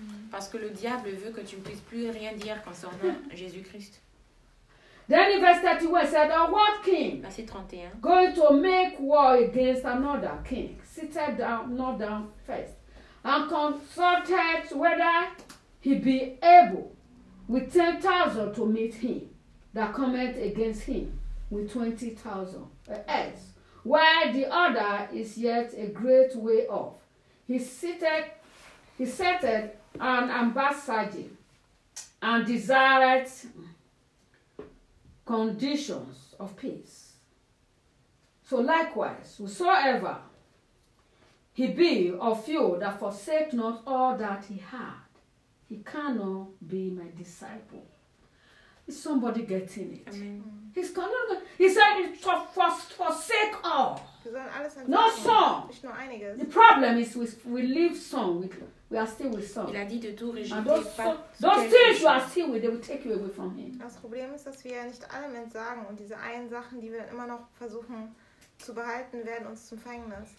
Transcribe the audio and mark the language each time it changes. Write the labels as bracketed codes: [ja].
[fr] Parce que le diable veut que tu ne puisses plus rien dire concernant Jésus-Christ. [en] Then in verse 31, said, on what king? [fr] Verset 31. [en] Going to make war against another king. Seated down, not down first. And consulted whether he be able with 10,000 to meet him that cometh against him with 20,000. Else, while the other is yet a great way off, he seated an ambassador and desired conditions of peace. So likewise, whosoever he be of you that forsake not all that he had, he cannot be my disciple. Is somebody getting it? Amen. He's coming. He said, forsake all. Not some. The problem is we leave some. We are still with some. [fr] Il a dit de tout rejeter. [en] And those things you are still with, they will take you away from him. [de] Das Problem ist, dass wir nicht allem entsagen und diese einen Sachen, die wir immer noch versuchen zu behalten, werden uns zum Fängnis.